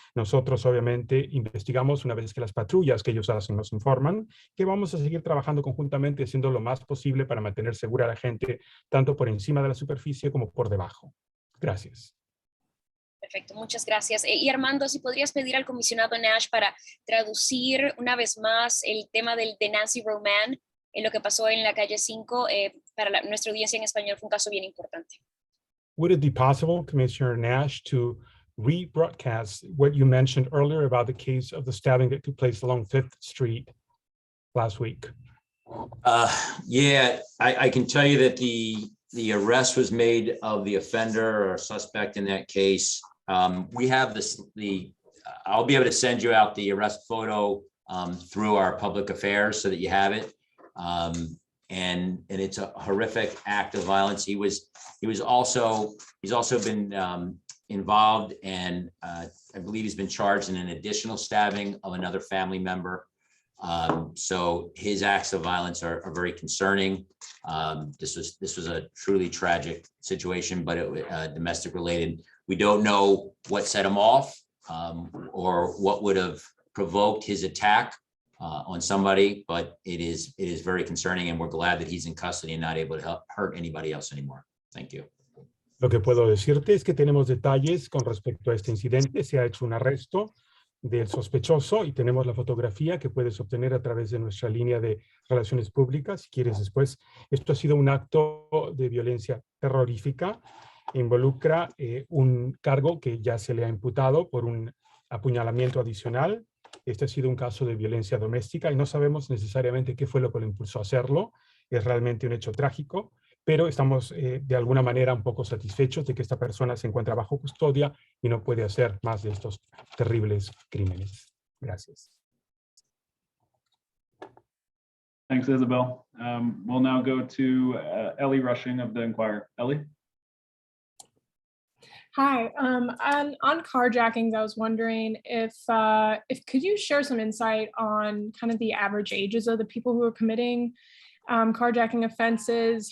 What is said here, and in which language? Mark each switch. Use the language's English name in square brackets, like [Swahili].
[Spanish] Nosotros obviamente investigamos una vez que las patrullas que ellos hacen nos informan, que vamos a seguir trabajando conjuntamente haciendo lo más posible para mantener segura a la gente tanto por encima de la superficie como por debajo. Gracias. Perfecto, muchas gracias. Y Armando, si podrías pedir al comisionado Nash para traducir una vez más el tema de Nancy Roman en lo que pasó en la calle 5, para nuestra audiencia en español fue un caso bien importante. [English] Would it be possible, Commissioner Nash, to rebroadcast what you mentioned earlier about the case of the stabbing that took place along 5th Street last week? Yeah, I can tell you that the arrest was made of the offender or suspect in that case. We have I'll be able to send you out the arrest photo through our public affairs so that you have it. And it's a horrific act of violence. He's also been involved, and I believe he's been charged in an additional stabbing of another family member. So his acts of violence are very concerning. This was a truly tragic situation, but it domestic related. We don't know what set him off or what would have provoked his attack on somebody, but it is very concerning, and we're glad that he's in custody and not able to hurt anybody else anymore. Thank you. [Spanish] Lo que puedo decirte es que tenemos detalles con respecto a este incidente. Se ha hecho un arresto del sospechoso y tenemos la fotografía que puedes obtener a través de nuestra línea de relaciones públicas, si quieres después. Esto ha sido un acto de violencia terrorífica. Involucra un cargo que ya se le ha imputado por un apuñalamiento adicional. Este ha sido un caso de violencia doméstica y no sabemos necesariamente qué fue lo que lo impulsó a hacerlo. Es realmente un hecho trágico, pero estamos de alguna manera un poco satisfechos de que esta persona se encuentra bajo custodia y no puede hacer más de estos terribles crímenes. Gracias. [English] Thanks, Isabel. We'll now go to Ellie Rushing of the Enquirer. Ellie? Hi, on carjackings, I was wondering if could you share some insight on kind of the average ages of the people who are committing carjacking offenses?